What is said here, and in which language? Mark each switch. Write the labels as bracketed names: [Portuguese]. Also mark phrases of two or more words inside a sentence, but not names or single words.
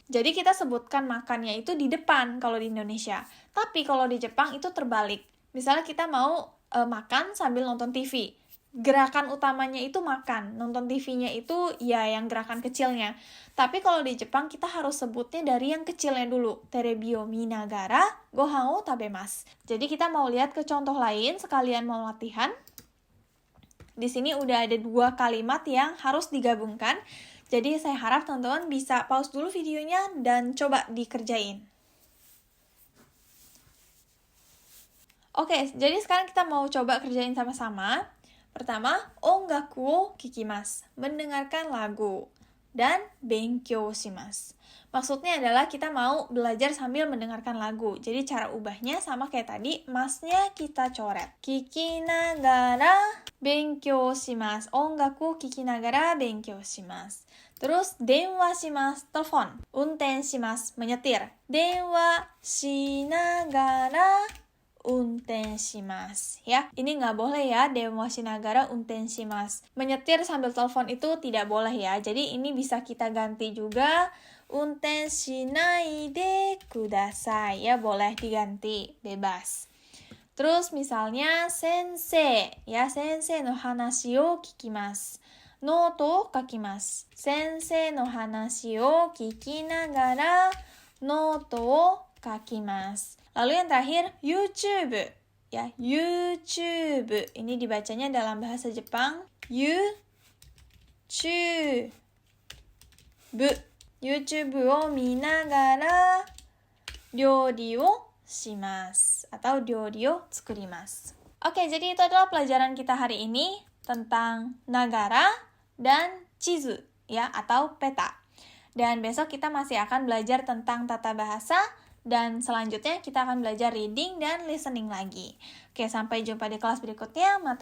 [Indonesian] Jadi kita sebutkan makannya itu di depan kalau di Indonesia. Tapi kalau di Jepang itu terbalik. Misalnya kita mau makan sambil nonton TV. Gerakan utamanya itu makan. Nonton TV-nya itu ya yang gerakan kecilnya. Tapi kalau di Jepang kita harus sebutnya dari yang kecilnya dulu. [Japanese] テレビを見ながらご飯を食べます. [Indonesian] Jadi kita mau lihat ke contoh lain sekalian mau latihan. Di sini udah ada dua kalimat yang harus digabungkan. Jadi saya harap teman-teman bisa pause dulu videonya dan coba dikerjain. Oke, jadi sekarang kita mau coba kerjain sama-sama. Pertama, [Japanese] 音楽を聴きます, [Indonesian] mendengarkan lagu. [Japanese] Dan 勉強します. [Indonesian] Maksudnya adalah kita mau belajar sambil mendengarkan lagu. Jadi cara ubahnya sama kayak tadi, masnya kita coret. [Japanese] 聴きながら勉強します. 音楽聴きながら勉強します. Terus 電話します, telepon. 運転します, menyetir. 電話しながら運転します. [Indonesian] Ya, ini nggak boleh ya, [Japanese] 電話しながら運転します. [Indonesian] Menyetir sambil telepon itu tidak boleh ya. Jadi ini bisa kita ganti juga. [Japanese] 運転しないでください. [Indonesian] Ya, boleh diganti, bebas. Terus misalnya sensei. [Japanese] Ya, 先生の話を聞きます. ノートを書きます. 先生の話を聞きながらノートを書きます. [Indonesian] Lalu yang terakhir, YouTube. Ya, YouTube. Ini dibacanya dalam bahasa Jepang, YouTube. [Japanese] YouTubeを見ながら料理をします. Atau 料理を作ります. [Indonesian] Oke, jadi itu adalah pelajaran kita hari ini tentang nagara dan chizu, ya, atau peta. Dan besok kita masih akan belajar tentang tata bahasa. Dan selanjutnya kita akan belajar reading dan listening lagi. Oke, sampai jumpa di kelas berikutnya.